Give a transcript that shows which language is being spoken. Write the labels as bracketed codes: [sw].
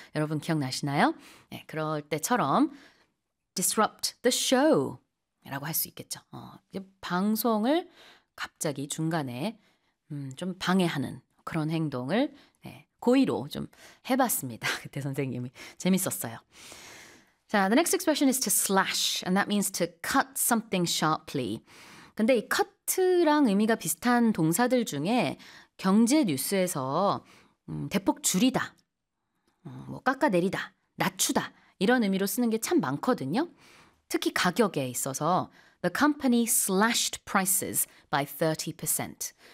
[ko] 여러분 기억나시나요? 네, 그럴 때처럼 [en] disrupt the show [ko] 라고 할 수 있겠죠. 방송을 갑자기 중간에 좀 방해하는 그런 행동을 네, 고의로 좀 해봤습니다. 그때 선생님이 재밌었어요. [en] 자, the next expression is to slash, and that means to cut something sharply. [ko] 근데 이 cut랑 의미가 비슷한 동사들 중에 경제 뉴스에서 대폭 줄이다, 뭐 깎아내리다, 낮추다 이런 의미로 쓰는 게 참 많거든요. 특히 가격에 있어서 [en] the company slashed prices by 30%.